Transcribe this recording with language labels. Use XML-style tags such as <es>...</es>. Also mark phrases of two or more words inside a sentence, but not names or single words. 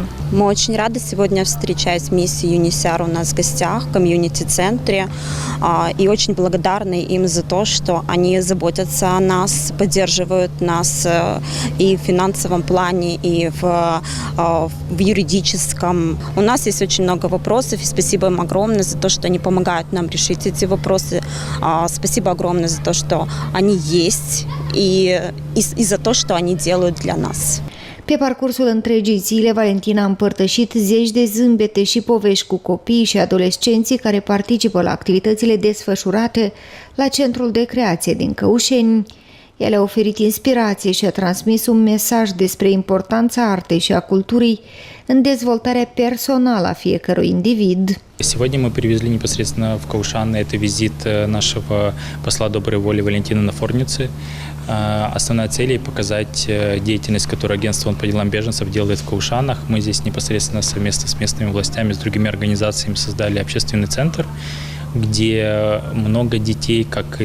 <ru>Мы очень рады сегодня встречать миссию UNICER у нас в гостях в комьюнити-центре и очень благодарны им за то, что они заботятся о нас, поддерживают нас и в финансовом плане, и в юридическом. У нас есть очень много вопросов, и спасибо им огромное за то, что они помогают нам решить эти вопросы. Спасибо огромное за то, что они есть, и за то, что они делают для нас.</ru> <ro>Pe parcursul întregii zile, Valentina a împărtășit zeci de zâmbete și povești cu copiii și adolescenții care participă la activitățile desfășurate la Centrul de Creație din Căușeni. El a oferit inspirație și a transmis un mesaj despre importanța artei și a culturii în dezvoltarea personală a fiecărui individ.</ro> <ru>Сегодня мы привезли непосредственно в Каушан. Это визит нашего посла доброй воли Валентины Нафорницы. Основная цель – показать деятельность, которую агентство по делам беженцев делает в Каушанах. Мы здесь непосредственно совместно с местными властями, с другими организациями создали общественный центр, где много детей, как</ru>